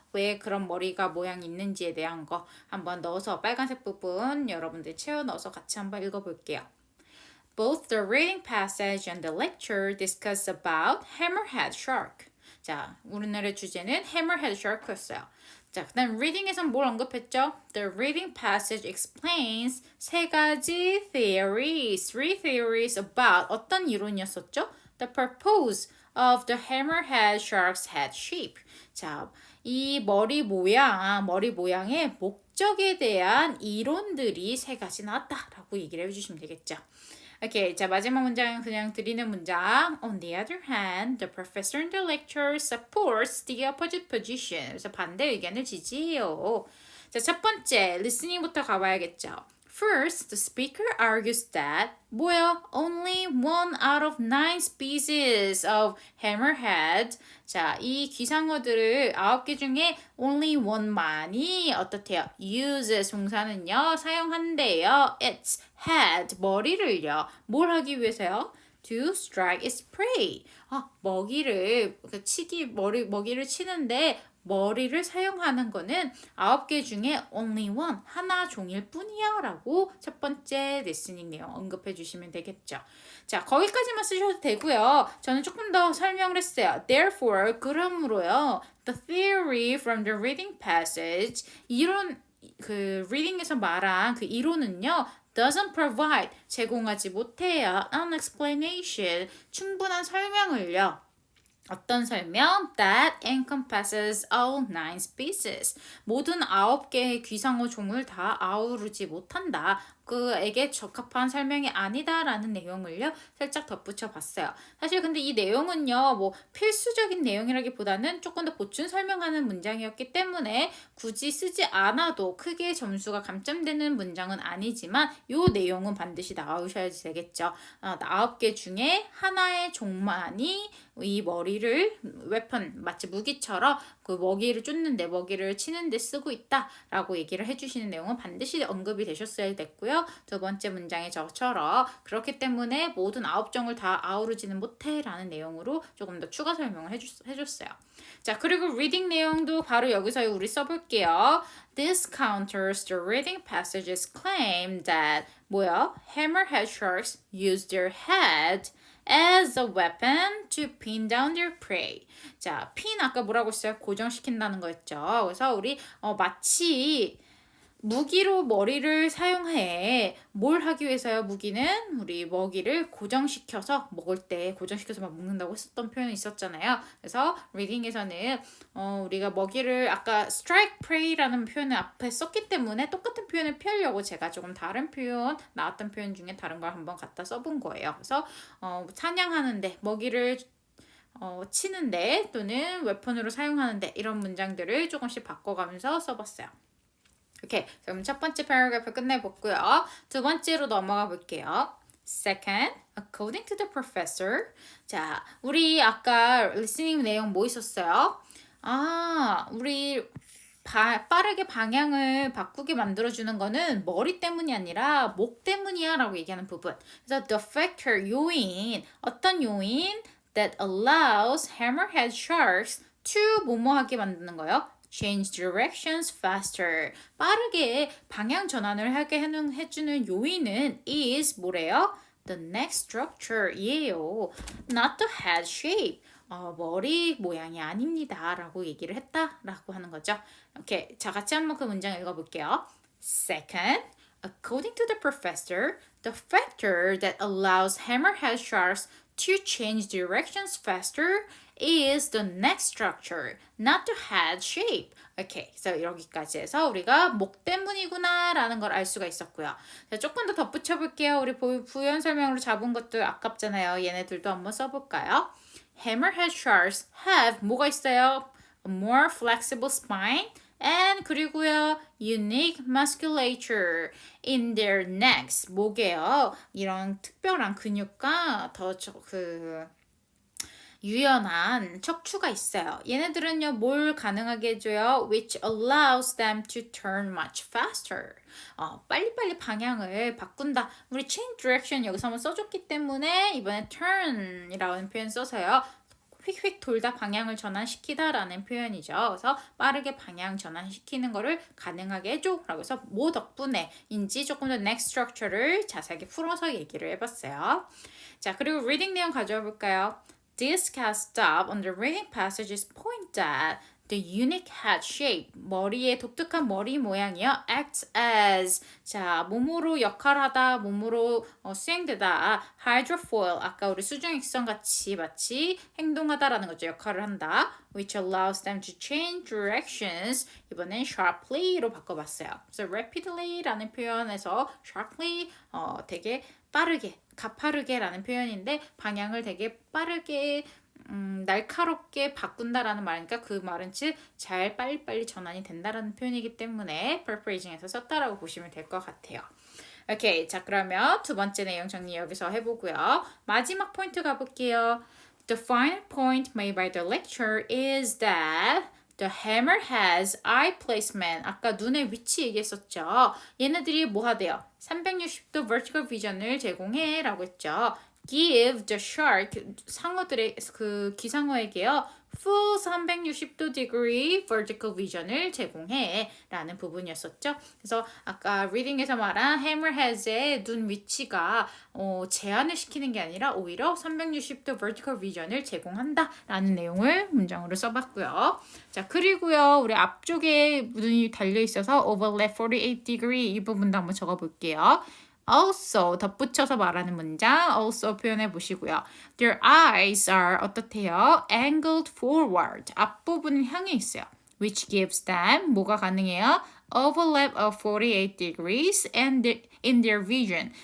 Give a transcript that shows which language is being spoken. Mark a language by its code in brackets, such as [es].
[ko] 왜 그런 머리가 모양이 있는지에 대한 거 한번 넣어서 빨간색 부분 여러분들 채워 넣어서 같이 한번 읽어볼게요. [en] Both the reading passage and the lecture discuss about hammerhead shark. [ko] 자, 오늘의 주제는 hammerhead shark였어요. 자, 그 다음 reading에선 뭘 언급했죠? [en] The reading passage explains [ko] 세 가지 [en] three theories about [ko] 어떤 이론이었었죠? [en] The purpose of the hammerhead shark's head shape. [ko] 자, 이 머리 모양의 목적에 대한 이론들이 세 가지 나왔다라고 얘기를 해주시면 되겠죠. 오케이, 자 마지막 문장 그냥 드리는 문장. [en] On the other hand, the professor in the lecture supports the opposite position. [ko] 그래서 반대 의견을 지지해요. 자, 첫 번째, listening부터 가봐야겠죠. [en] First, the speaker argues that [ko] 뭐야? [en] Only one out of nine species of hammerhead. [ko] 자, 이 귀상어들을 9개 중에 [en] only one [ko] 만이 어떻대요? uses 동사는요, 사용한대요. [en] its head, [ko] 머리를요. 뭘 하기 위해서요? [en] To strike its prey. [ko] 먹이를 먹이를 치는데 머리를 사용하는 거는 9개 중에 [en] only one, [ko] 하나 종일 뿐이야 라고 첫 번째 리스닝 내용 언급해 주시면 되겠죠. 자, 거기까지만 쓰셔도 되고요. 저는 조금 더 설명을 했어요. [en] Therefore, [ko] 그러므로요. [en] The theory from the reading passage, [ko] 이론 그 reading에서 말한 그 이론은요. [en] doesn't provide, [ko] 제공하지 못해요. [en] An explanation, [ko] 충분한 설명을요. 어떤 설명? [en] That encompasses all nine species. [ko] 모든 9개의 귀상어 종을 다 아우르지 못한다. 그에게 적합한 설명이 아니다라는 내용을요 살짝 덧붙여 봤어요. 사실 근데 이 내용은요 뭐 필수적인 내용이라기보다는 조금 더 보충 설명하는 문장이었기 때문에 굳이 쓰지 않아도 크게 점수가 감점되는 문장은 아니지만 이 내용은 반드시 나오셔야 되겠죠. 9개 중에 하나의 종만이 이 머리를 웨펀 마치 무기처럼 그 먹이를 쫓는데 먹이를 치는데 쓰고 있다라고 얘기를 해주시는 내용은 반드시 언급이 되셨어야 됐고요. 두 번째 문장의 저처럼 그렇기 때문에 모든 9종을 다 아우르지는 못해라는 내용으로 조금 더 추가 설명을 해줬어요. 자, 그리고 리딩 내용도 바로 여기서 우리 써볼게요. [en] This counters the reading passage's claim that [ko] 뭐야? [en] Hammerhead sharks use their head as a weapon to pin down their prey. [ko] 자, pin 아까 뭐라고 했어요? 고정시킨다는 거였죠. 그래서 우리 마치 무기로 머리를 사용해. 뭘 하기 위해서요? 무기는 우리 먹이를 고정시켜서 먹을 때 고정시켜서 막 먹는다고 했었던 표현이 있었잖아요. 그래서 리딩에서는 우리가 먹이를 아까 strike prey라는 표현을 앞에 썼기 때문에 똑같은 표현을 피하려고 제가 조금 다른 표현 나왔던 표현 중에 다른 걸 한번 갖다 써본 거예요. 그래서 사냥하는데 먹이를 치는데 또는 웨폰으로 사용하는데 이런 문장들을 조금씩 바꿔가면서 써봤어요. 오케이, 그럼 첫 번째 패러그래프 끝내봤고요. 두 번째로 넘어가 볼게요. [en] Second, according to the professor. [ko] 자, 우리 아까 listening 내용 뭐 있었어요? 우리 빠르게 방향을 바꾸게 만들어주는 거는 머리 때문이 아니라 목 때문이야 라고 얘기하는 부분. [en] 그래서 the factor, [ko] 요인, 어떤 요인 [en] that allows hammerhead sharks to [ko] 뭐뭐 하게 만드는 거예요? [en] Change directions faster. [ko] 빠르게 방향 전환을 하게 해주는 요인은 is 뭐래요? [en] The neck structure 이에요. Not the head shape. [ko] 머리 모양이 아닙니다. 라고 얘기를 했다라고 하는 거죠. 오케이, 자 같이 한번 그 문장 읽어볼게요. [en] Second, according to the professor, the factor that allows hammerhead sharks to change directions faster is the neck structure, not the head shape. [ko] 오케이, 그래서 여기까지 해서 우리가 목 때문이구나 라는 걸 알 수가 있었고요. 자, 조금 더 덧붙여 볼게요. 우리 부연 설명으로 잡은 것들 아깝잖아요. 얘네들도 한번 써볼까요? [en] Hammerhead sharks have [ko] 뭐가 있어요? [en] A more flexible spine and [ko] 그리고요 [en] unique musculature in their necks. [ko] 목에요. 이런 특별한 근육과 더 유연한 척추가 있어요. 얘네들은요, 뭘 가능하게 해줘요? [en] Which allows them to turn much faster. [ko] 빨리빨리 방향을 바꾼다. 우리 change direction 여기서 한번 써줬기 때문에 이번에 turn이라는 표현 써서요. 휙휙 돌다 방향을 전환시키다 라는 표현이죠. 그래서 빠르게 방향 전환시키는 거를 가능하게 해줘 라고 해서 뭐 덕분에인지 조금 더 neck structure를 자세하게 풀어서 얘기를 해봤어요. 자, 그리고 reading 내용 가져와 볼까요? [en] This cast stop on the reading passages point that the unique head shape, [ko] 머리의 독특한 머리 모양이요. [en] acts as, [ko] 자, 몸으로 역할하다, 몸으로 수행되다. hydrofoil, 아까 우리 수중익선 같이 마치 행동하다라는 거죠. 역할을 한다. [en] which allows them to change directions. [ko] 이번엔 sharply로 바꿔봤어요. 그래서 rapidly라는 표현에서 sharply, 되게 빠르게, 가파르게라는 표현인데 방향을 되게 빠르게 날카롭게 바꾼다라는 말이니까 그 말은 즉 잘 빨리빨리 전환이 된다라는 표현이기 때문에 paraphrasing에서 썼다라고 보시면 될 것 같아요. 오케이, 자 그러면 두 번째 내용 정리 여기서 해보고요. 마지막 포인트 가볼게요. [en] The final point made by the lecturer is that the hammer has eye placement. [ko] 아까 눈의 위치 얘기했었죠. 얘네들이 뭐 하대요? 360도 vertical vision을 제공해 라고 했죠. [en] Give the shark, [ko] 상어들의 그 기상어에게요. full 360도 degree vertical vision을 제공해 라는 부분이었었죠. 그래서 아까 reading에서 말한 hammerhead의 눈 위치가 제한을 시키는 게 아니라 오히려 360도 vertical vision을 제공한다 라는 내용을 문장으로 써봤고요. 자 그리고요 우리 앞쪽에 눈이 달려있어서 overlap 48 degree 이 부분도 한번 적어볼게요. also 덧붙여서 말하는 문장 also 표현해 보시고요. [en] Their eyes are [ko] 어떻대요? [en] Angled forward. [ko] 앞부분을 향해 있어요. [en] Which gives them [ko] 뭐가 가능해요? [en] Overlap of 48 degrees and in their vision.